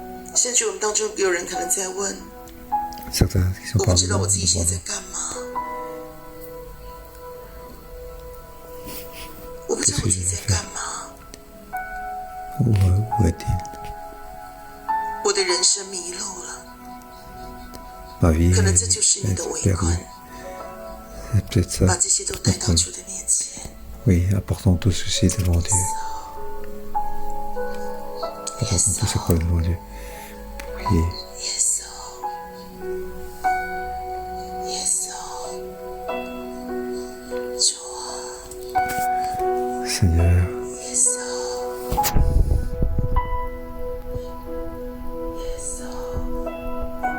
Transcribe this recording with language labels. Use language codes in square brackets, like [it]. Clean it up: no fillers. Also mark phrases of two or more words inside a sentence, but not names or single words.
[zh] 甚至我们当中有人可能在问， [fr] Certains qui sont [zh] 我不 [fr] parmi [zh] 知道 [fr] nous [zh] 我自己现在 [fr] demandent [zh] 干嘛，我不知道我自己在干嘛， [fr] où est-il? [zh] 我的人生迷路了， [fr] Ma vie [zh] 可能这就是你的 [fr] est [zh] 围困， [fr] perdue. C'est peut-être [zh] 把 [fr] ça. [zh] 这些都带到主的面前。 [fr] Oui, apportons tout ceci devant Dieu. Apportons tous ces problèmes devant Dieu. Priez. [zh] 耶稣，耶稣，主啊， [fr] Seigneur, [zh] 耶稣，耶稣，